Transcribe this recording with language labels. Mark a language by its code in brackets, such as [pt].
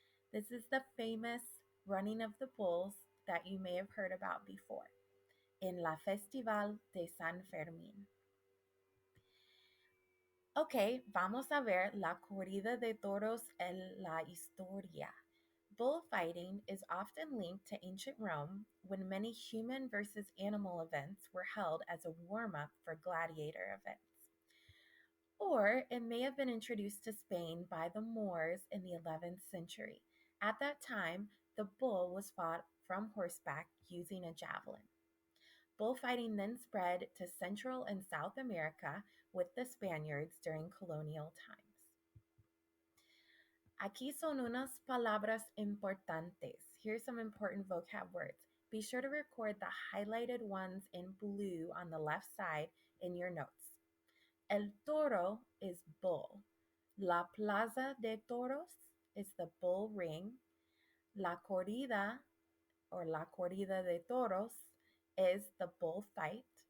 [en] This is the famous running of the bulls that you may have heard about before in la Festival de San Fermín. [es] Ok, vamos a ver la corrida de toros en la historia. [en] Bullfighting is often linked to ancient Rome when many human versus animal events were held as a warm up for gladiator events. Or it may have been introduced to Spain by the Moors in the 11th century. At that time, the bull was fought from horseback using a javelin. Bullfighting then spread to Central and South America with the Spaniards during colonial times. [es] Aquí son unas palabras importantes. [en] Here's some important vocab words. Be sure to record the highlighted ones in blue on the left side in your notes. El toro is bull. La plaza de toros is the bull ring. La corrida or la corrida de toros is the bullfight.